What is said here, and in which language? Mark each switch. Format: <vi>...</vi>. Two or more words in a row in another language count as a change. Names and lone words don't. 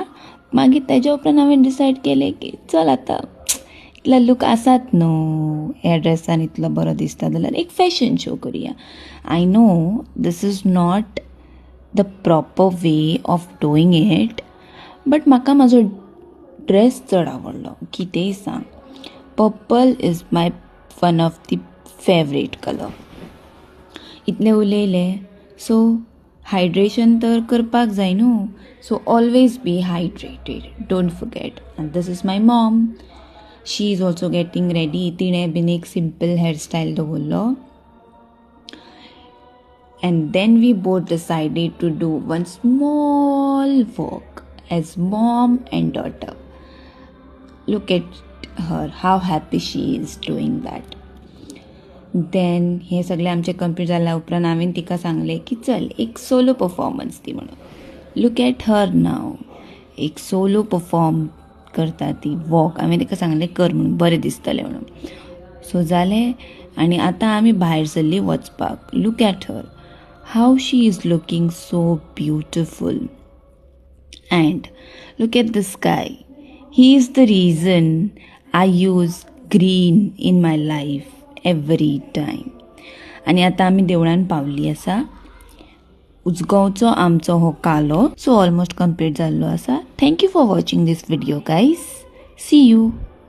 <kok>मागीर तेज्या उपरांत हांवें डिसायड केलें की चल आतां इतलो लूक आसात न्हू, ह्या ड्रेसान इतलो बरो दिसता जाल्यार एक</kok> <en>fashion show</en> <kok>करुया.</kok> <en>I know this is not the proper way of doing it, but</en> <kok>म्हाका म्हाजो ड्रेस चड आवडलो. कितेंय सांग,</kok> <en>purple is my one of the favorite color.</en> <kok>इतलें उलयलें. सो हायड्रेशन तर करपाक जाय न्हू.</kok> <en>So always be hydrated, Don't forget. And this is my mom. She is also getting ready.</en> <kok>तिणें बीन एक</kok> <en>simple hairstyle</en> <kok>दवरलो.</kok> <en>And then we both decided to do one small work as mom and daughter. Look at her, how happy she is doing that.</en> <kok>देन हे सगळें आमचें कंप्लीट जाल्या उपरांत हांवें तिका सांगलें की चल एक</kok> <en>solo performance</en> <kok>दी म्हणून.</kok> <en>Look at her now,</en> <kok>एक सोलो परफॉर्म करता ती वॉक. हांवें तिका सांगलें कर म्हणून, बरें दिसतलें म्हणून. सो जालें आनी आतां आमी भायर सरलीं वचपाक.</kok> <en>Look at her, how she is looking so beautiful. And look at the sky. He is the reason I use green in my life every time.</en> <kok>आनी आतां आमी देवळान पावल्ली आसा. उजगांवचो आमचो हो कालो</kok> <en>so almost</en> <kok>कंप्लीट जाल्लो आसा.</kok> <en>Thank you for watching this video guys. See you.</en>